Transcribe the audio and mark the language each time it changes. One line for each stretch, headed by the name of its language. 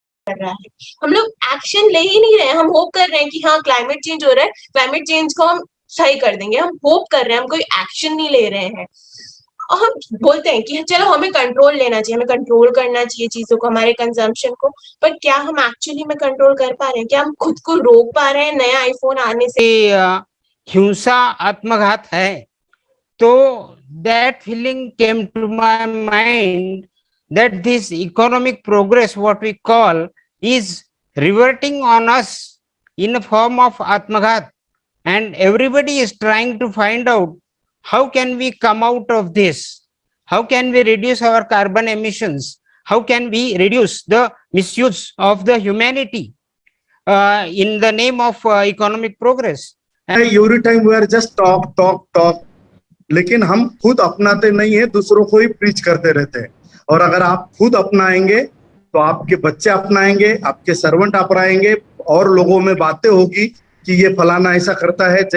Hindi: रहा है, हम लोग एक्शन ले ही नहीं रहे हैं। हम होप कर रहे हैं कि हाँ क्लाइमेट चेंज हो रहा है, क्लाइमेट चेंज को हम सही कर देंगे, हम होप कर रहे हैं, हम कोई एक्शन नहीं ले रहे हैं। और हम बोलते हैं कि चलो हमें कंट्रोल लेना चाहिए, हमें कंट्रोल करना चाहिए चीजों को, हमारे कंजम्पशन को, पर क्या हम एक्चुअली में कंट्रोल कर पा रहे हैं? क्या हम खुद को रोक पा रहे हैं नया आईफोन आने से? हिंसा, आत्मघात है, तो
English: that feeling came to my mind that this economic progress, what we call, is reverting on us in a form of Atmaghat, and everybody is trying to find out how can we come out of this, how can we reduce our carbon emissions, how can we reduce the misuse of the humanity in the name of economic progress. Every time we are just talk talk
Hindi: talk, लेकिन हम खुद अपनाते नहीं है, दूसरों को ही preach करते रहते हैं। और अगर आप खुद अपनाएंगे तो आपके बच्चे अपनाएंगे, आपके सर्वेंट अपनाएंगे, और लोगों में बातें होगी कि ये फलाना ऐसा करता है।